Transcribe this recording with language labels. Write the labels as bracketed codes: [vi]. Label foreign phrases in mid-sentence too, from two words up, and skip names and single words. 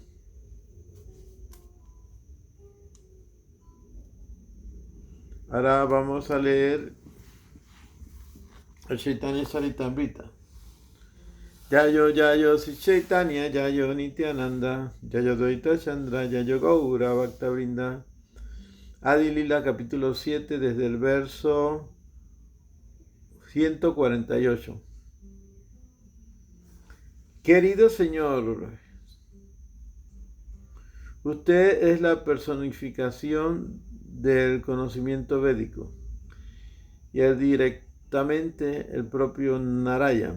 [es] Ahora vamos a leer el Chaitanya Charitamrita. [bn] জয় জয় শ্রী চৈতন্য জয় নিত্যানন্দ জয় অদ্বৈত চন্দ্র জয় গৌর ভক্ত বৃন্দ. [es] Adi Lila capítulo 7 desde el verso 148. Querido Señor, usted es la personificación del conocimiento védico y es directamente el propio Narayana.